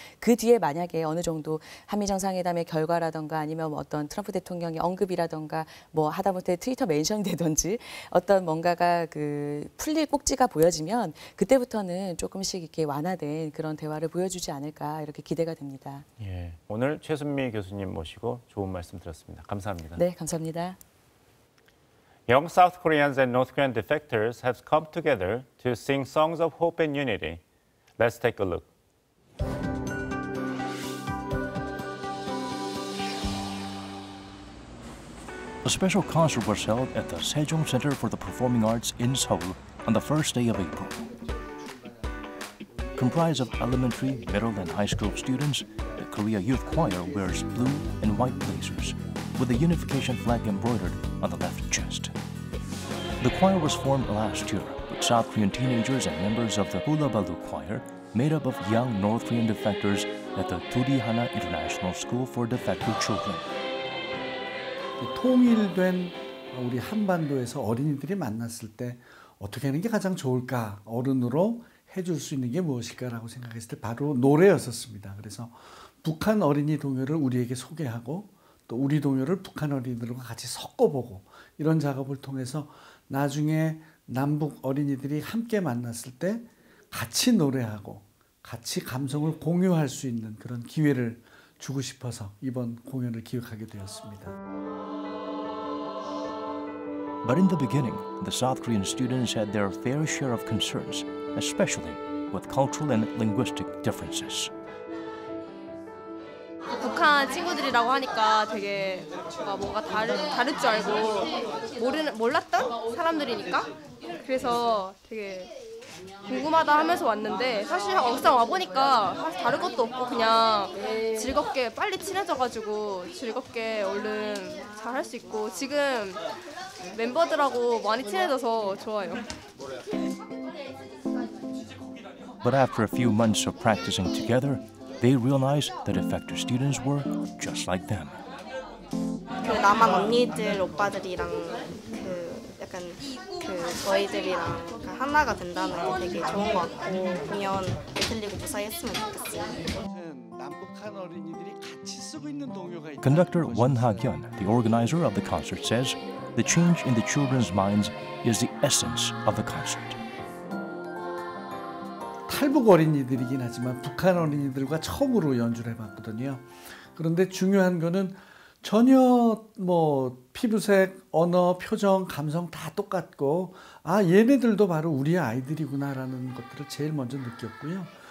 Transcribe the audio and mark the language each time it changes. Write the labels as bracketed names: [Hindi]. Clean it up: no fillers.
[Korean] 그 뒤에 만약에 어느 정도 한미 정상회담의 결과라든가 아니면 뭐 어떤 트럼프 대통령의 언급이라든가 뭐 하다못해 트위터 멘션이 되든지 어떤 뭔가가 그 풀릴 꼭지가 보여지면 그때부터는 조금씩 이렇게 완화된 그런 대화를 보여주지 않을까 이렇게 기대가 됩니다. 예, 오늘 최순미 교수님 모시고 좋은 말씀 들었습니다. 감사합니다. 네, 감사합니다. [English] Young South Koreans and North Korean defectors have come together to sing songs of hope and unity. Let's take a look. A special concert was held at the Sejong Center for the Performing Arts in Seoul on the first day of April. Comprised of elementary, middle, and high school students, the Korea Youth Choir wears blue and white blazers, with the unification flag embroidered on the left chest. The choir was formed last year with South Korean teenagers and members of the Hula Balu Choir, made up of young North Korean defectors at the Turihana International School for Defected Children. [Korean] 통일된 우리 한반도에서 어린이들이 만났을 때 어떻게 하는 게 가장 좋을까? 어른으로 해줄 수 있는 게 무엇일까라고 생각했을 때 바로 노래였었습니다. 그래서 북한 어린이 동요를 우리에게 소개하고 또 우리 동요를 북한 어린이들과 같이 섞어보고 이런 작업을 통해서 나중에 남북 어린이들이 함께 만났을 때 같이 노래하고 같이 감성을 공유할 수 있는 그런 기회를 주고 싶어서 이번 공연을 기획하게 되었습니다. [English] But in the beginning, the South Korean students had their fair share of concerns, especially with cultural and linguistic differences. [Korean] 북한 친구들이라고 하니까 되게 뭔가 다를 줄 알고 몰랐던 사람들이니까 그래서 되게 궁금하다 하면서 왔는데 사실 막상 와보니까 사실 다른 것도 없고 그냥 즐겁게 빨리 친해져가지고 즐겁게 얼른 잘 할 수 있고 지금 멤버들하고 많이 친해져서 좋아요. [English] But after a few months of practicing together, they realized that effective students were just like them. [Korean] 그 남한 언니들 오빠들이랑 약간 저희들이랑 하나가 된다는 게 되게 좋은 것 같고 공연 틀리고 무사히 했으면 좋겠어요. [English] Conductor Won Ha-kyun, the organizer of the concert, says the change in the children's minds is the essence of the concert. [Korean] 탈북 어린이들이긴 하지만 북한 어린이들과 처음으로 연주를 해봤거든요. 그런데 중요한 거는 전혀 피부색, 언어, 표정, 감성 다 똑같고 얘네들도 바로 우리의 아이들이구나라는 것들을 제일 먼저 느꼈고요.